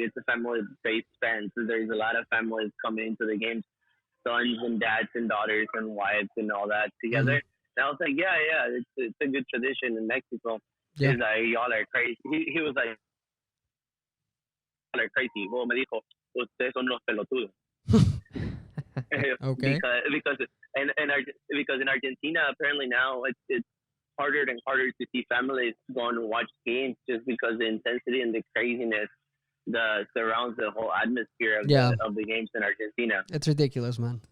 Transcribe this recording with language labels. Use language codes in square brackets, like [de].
[en] It's a family based fan. So there's a lot of families coming into the games, sons and dads and daughters and wives and all that together." And I was like, yeah, it's a good tradition in Mexico. Yeah. He's like, y'all are crazy. He was like, y'all are crazy. [es] Well, me dijo, ustedes son los pelotudos. [en] Okay. Because in Argentina apparently now it's harder and harder to see families go and watch games just because the intensity and the craziness that surrounds the whole atmosphere of Yeah. the games in Argentina. It's ridiculous, man.